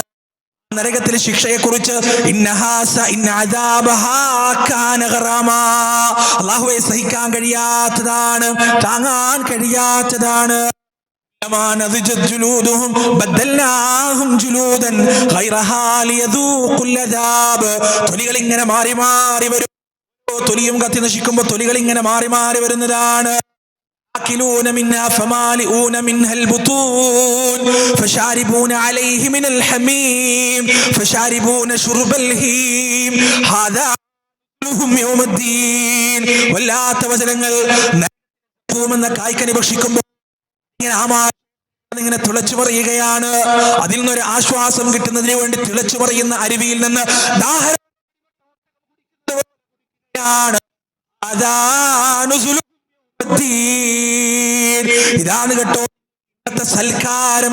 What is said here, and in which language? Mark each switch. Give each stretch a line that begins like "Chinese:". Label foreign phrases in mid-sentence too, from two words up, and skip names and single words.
Malayalam: നരകത്തിലെ ശിക്ഷയെക്കുറിച്ച് അല്ലാഹുവേ സഹിക്കാൻ കഴിയാത്തതാണ്, താങ്ങാൻ കഴിയാത്തതാണ്. തൊലികൾ ഇങ്ങനെ മാറി മാറി വരും. തൊലിയും കത്തി നശിക്കുമ്പോ തൊലികൾ ഇങ്ങനെ മാറി മാറി വരുന്നതാണ്.
Arabic: يأكلون منها فمالئون منها البطون فشاربون عليه من الحميم فشاربون شرب الهيم هذا لهم يوم الدين.
Malayalam: വല്ലാത്ത വചനങ്ങൾ. എന്ന കായ്ക്കനി ഭക്ഷിക്കുമ്പോൾ ഇങ്ങനെ തിളച്ചു പറയുകയാണ്. അതിൽ നിന്നൊരു ആശ്വാസം കിട്ടുന്നതിന് വേണ്ടി തിളച്ചു പറയുന്ന അരുവിയിൽ നിന്ന് ഇതാണ് കേട്ടോ സൽക്കാരം.